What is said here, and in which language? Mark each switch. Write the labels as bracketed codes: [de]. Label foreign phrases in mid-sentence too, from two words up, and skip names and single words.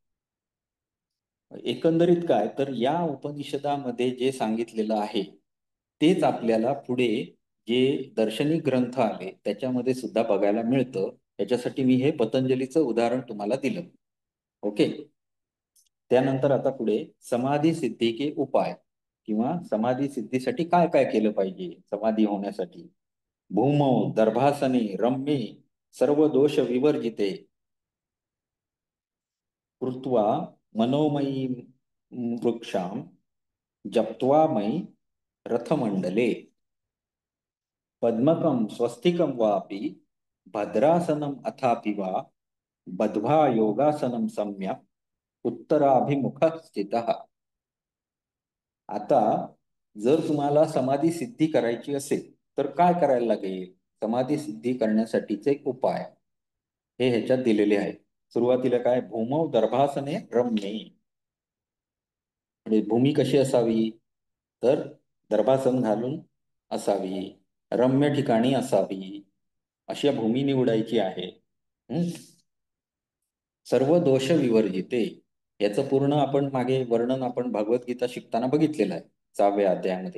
[mr] एकंदरीत काय तर या उपनिषदामध्ये जे सांगितलेलं आहे तेच आपल्याला पुढे जे दार्शनिक ग्रंथ आले त्याच्यामध्ये सुद्धा बघायला मिळतं. याच्यासाठी मी हे पतंजलीचं उदाहरण तुम्हाला दिलं. ओके. त्यानंतर आता पुढे [hi] समाधी सिद्धी के उपाय [mr] किंवा समाधी सिद्धीसाठी काय काय केलं पाहिजे समाधी होण्यासाठी. [sa] भूमौ दर्भासने रम्ये सर्व दोष विवर्जिते कृत्वा मनोमयी वृक्षाम जप्त्वा मयि रथमंडले पद्मकं स्वस्तिकं वापि भद्रासनम अथापि वा बद्ध्वा योगासनं सम्यक उत्तराभिमुख स्थितः. [mr] आता जर तुम्हाला समाधी सिद्धी करायची असेल तर काय करायला लागेल. समाधी सिद्धी करण्यासाठीचे एक उपाय हे ह्याच्यात दिलेले आहे. सुरुवातीला काय, [sa] भूमौ दर्भासने रम्ये. [mr] म्हणजे भूमी कशी असावी तर दर्भासन घालून असावी, रम्य ठिकाणी असावी, अशी भूमी निवडायची आहे. हम्म. [sa] सर्व दोष विवर्जिते [mr] याचं पूर्ण आपण मागे वर्णन आपण भगवद्गीता शिकताना बघितलेलं आहे 6व्या अध्यायामध्ये.